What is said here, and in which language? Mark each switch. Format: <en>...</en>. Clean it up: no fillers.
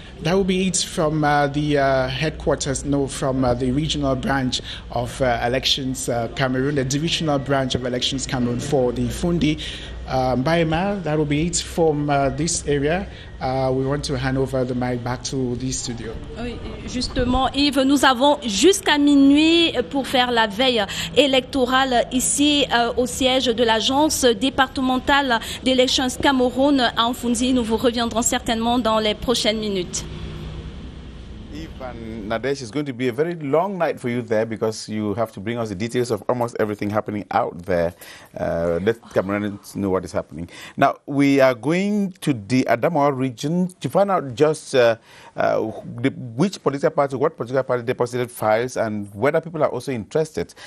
<en>That will be it from the headquarters, from the regional branch of Elections Cameroon, the divisional branch of Elections Cameroon for the Fundi. Baima, that will be it from this area. We want to hand over the mic back to the studio.</en> <fr>Oui, justement, Yves, nous avons jusqu'à minuit pour faire la veille électorale ici au siège de l'agence départementale d'Elections Cameroun à Mfundi. Nous vous reviendrons certainement dans les prochaines minutes.</fr> <en>And Nadesh, it's going to be a very long night for you there because you have to bring us the details of almost everything happening out there. Let Cameroonians know what is happening. Now, we are going to the Adamawa region to find out just which political party, what political party deposited files and whether people are also interested.</en>